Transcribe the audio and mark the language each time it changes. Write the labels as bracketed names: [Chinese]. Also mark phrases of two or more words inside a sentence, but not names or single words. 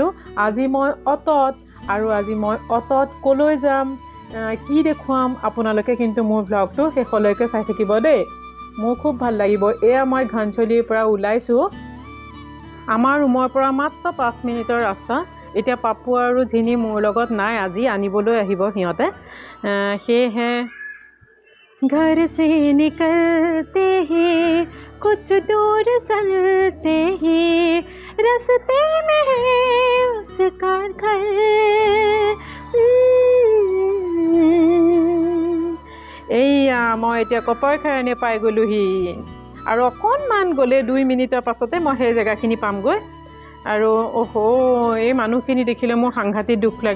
[Assamese] আজি মই অটত কলৈ যাম কি দেখুৱাম আপোনালোকে কিন্তু মোৰ ব্লগটো শেষলৈকে চাই থাকিব দেই। মোৰ খুব ভাল লাগিব। এয়া মই ঘানচলিৰ পৰা ওলাইছোঁ। আমাৰ ৰুমৰ পৰা মাত্ৰ 5 মিনিটৰ ৰাস্তা। এতিয়া পাপু আৰু ঝিনি মোৰ লগত নাই, আজি আনিবলৈ আহিব সিহঁতে। [Hindi] সেয়েহে घर से निकलते ही कुछ दूर चलते ही रास्ते में है उसका घर। [Assamese] এইয়া মই এতিয়া কপৰখাৰণে পাই গ'লোহি আৰু অকণমান গ'লে 2 মিনিটৰ পাছতে মই সেই জেগাখিনি পামগৈ। আৰু এই মানুহখিনি দেখিলে মোৰ সাংঘাতিক দুখ লাগে।